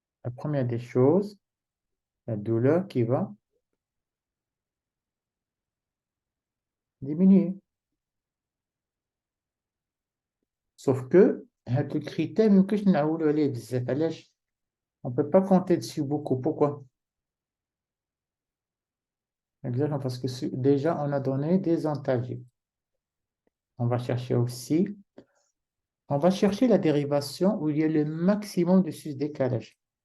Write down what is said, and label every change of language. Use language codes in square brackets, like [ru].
[fr] première des choses, la douleur qui va diminuer. Sauf que, [ar] هاد الكريتير ما يمكنش نعولوا عليه بزاف. علاش؟ [fr] On ne peut pas compter dessus beaucoup. Pourquoi? Exactement, parce que déjà, on a donné des entaillés. On va chercher aussi, on va chercher la dérivation où il y a le maximum de sus-décalage.